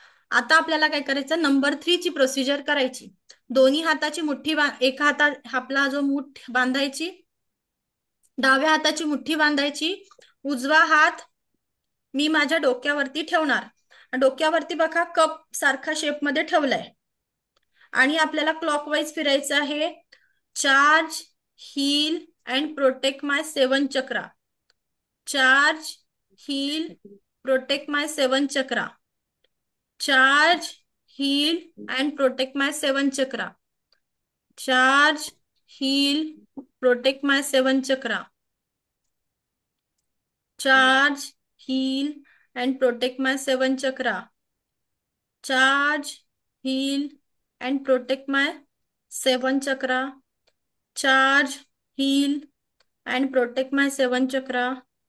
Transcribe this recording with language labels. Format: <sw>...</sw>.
<mr>आता आपल्याला काय करायचं, नंबर 3 ची प्रोसिजर करायची. दोन्ही हाताची मुठ्ठी एका हातात आपला जो मूठ बांधायची, डाव्या हाताची मुठ्ठी बांधायची, उजवा हात मी माझ्या डोक्यावरती ठेवणार. डोक्यावरती बघा कप सारखा शेप मध्ये ठेवलाय आणि आपल्याला क्लॉकवाईज फिरायचं आहे.</mr> <en>Charge, heal and protect my 7 chakra. Charge, heal, protect my 7 chakra. Charge, heal and protect my 7 chakra. Charge, heal, protect my 7 chakra. Charge, हील and protect my 7 chakra. Charge, heal and protect my 7 chakra. Charge, heal and protect my 7 chakra.</en>